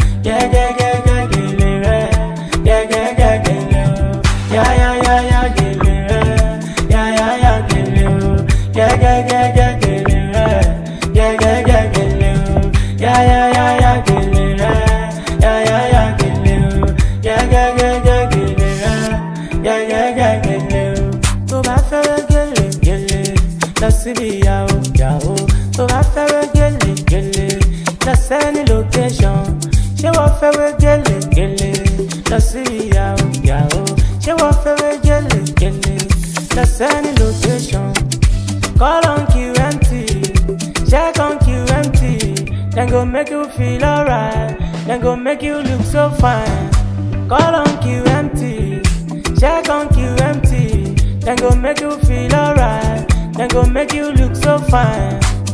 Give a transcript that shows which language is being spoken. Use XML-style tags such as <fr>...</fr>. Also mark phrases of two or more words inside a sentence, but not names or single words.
<en>Yeah, get it right. Yeah, get it. Yeah, get it right. Yeah, get it. Yeah, get it right. Yeah, get it. Yeah, get it right.</en> <yo>Tó bá fẹ́ gele, gele. Lọ síbi ìyàwó, ìyàwó. Tó bá fẹ́ gele, gele. Lọ sẹ́ni location. Ṣé wọ́n fẹ́ gele, gele. Lọ síbi ìyàwó, ìyàwó. Ṣé wọ́n fẹ́ gele, gele. Lọ sẹ́ni location.</yo> <en>Call on QMT, check on QMT. Then go make you feel alright. Then go make you look so fine. Call on QMT, check on QMT. Then go make you feel alright. Then go make you look so fine.</en>